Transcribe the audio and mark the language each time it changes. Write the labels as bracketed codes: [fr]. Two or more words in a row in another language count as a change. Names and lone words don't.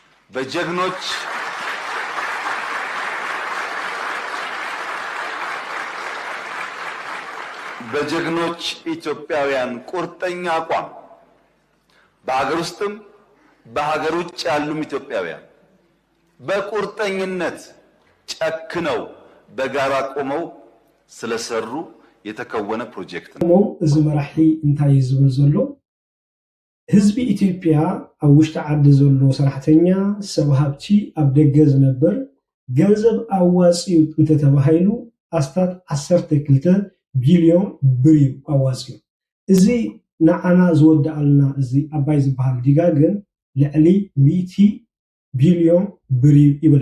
[am] በጀግኖች ኢትዮጵያውያን ቁርጠኛ አቋም በሀገር ውስጥም በሀገር ውጭ ያሉም ኢትዮጵያውያን በቁርጠኝነት ጨክነው በጋራ ቆመው ስለሰሩ የተከወነ ፕሮጀክት ነው። [ti] እዚ መራሒ እንታይ ዝብል ዘሎ ህዝቢ ኢትዮጵያ ኣብ ውሽጢ ዓዲ ዘሎ ሰራሕተኛ ሰብ ሃብቲ ኣብ ደገ ዝነበር ገንዘብ ኣዋፂኡ እንተተባሂሉ ኣስታት 12 ቢልዮን ብር ኣዋፂኡ እዚ ንዓና ዝወዳኣልና እዚ ኣባይ ዝበሃል ዲጋ ግን ልዕሊ 100 ቢልዮን ብር ይብል